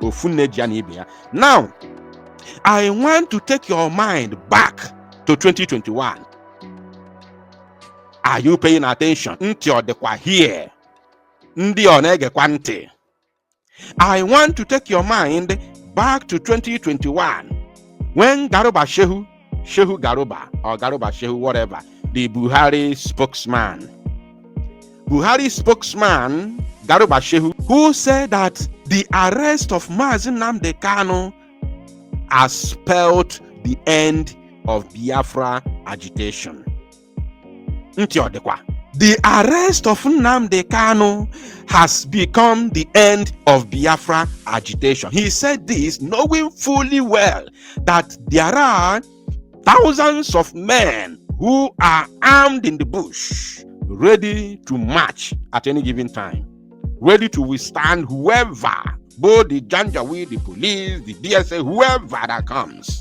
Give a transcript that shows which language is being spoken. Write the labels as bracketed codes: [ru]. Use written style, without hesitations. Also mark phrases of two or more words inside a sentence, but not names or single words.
[en] Now, I want to take your mind back to 2021. Are you paying attention? Here. I want to take your mind back to 2021 when Garuba Shehu Garuba or Garuba Shehu, whatever, the Buhari spokesman Garuba Shehu, who said that the arrest of Nnamdi Kanu has spelled the end of Biafra agitation. The arrest of Nnamdi Kanu has become the end of Biafra agitation. He said this knowing fully well that there are thousands of men who are armed in the bush, ready to march at any given time, ready to withstand whoever, both the Janjaweed, the police, the DSA, whoever that comes.